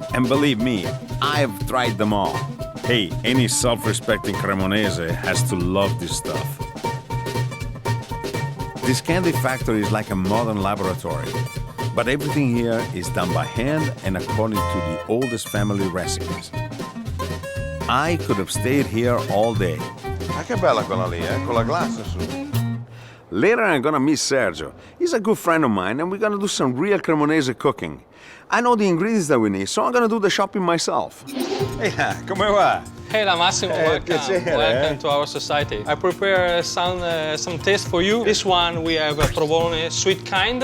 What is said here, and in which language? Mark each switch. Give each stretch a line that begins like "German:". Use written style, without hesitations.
English: And believe me, I've tried them all. Hey, any self-respecting Cremonese has to love this stuff. This candy factory is like a modern laboratory. But everything here is done by hand and according to the oldest family recipes. I could have stayed here all day.
Italian: Ah, che bella quella lì, con la glassa su.
English: Later I'm gonna meet Sergio. He's a good friend of mine and we're gonna do some real Cremonese cooking. I know the ingredients that we need, so I'm gonna do the shopping myself.
Italian: Yeah, come va?
English: Hey Massimo, welcome to our society. I prepare some taste for you. This one we have a provolone sweet kind.